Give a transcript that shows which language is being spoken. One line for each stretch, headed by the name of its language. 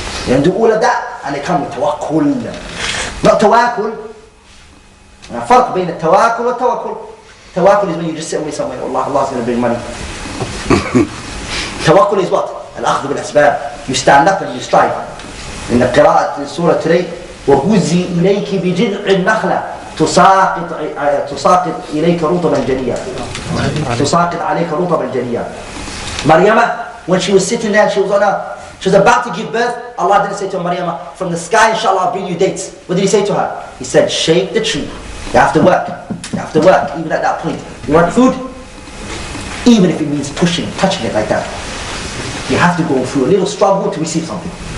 English: They do all of that, and they come with tawakkul. Not tawakkul. And a farq between tawakkul and tawakkul. Tawakkul is when you just sit away somewhere, Allah's going to bring money. Tawakkul is what?
Arabic: Al-akhdhu bil-asbab.
English: You stand up and you strive. In the qira'at in surah today,
Arabic: وَهُزِّي إِلَيْكِ بِجِذْعِ النَّخْلَةِ تساقط إليك رطبا جنيا. تساقط عليك رطبا جنيا.
English: Maryama, when she was sitting there, she was about to give birth. Allah didn't say to Maryama, from the sky inshallah I'll bring you dates. What did he say to her? He said, shake the tree. You have to work. You have to work, even at that point. You want food? Even if it means pushing, touching it like that. You have to go through a little struggle to receive something.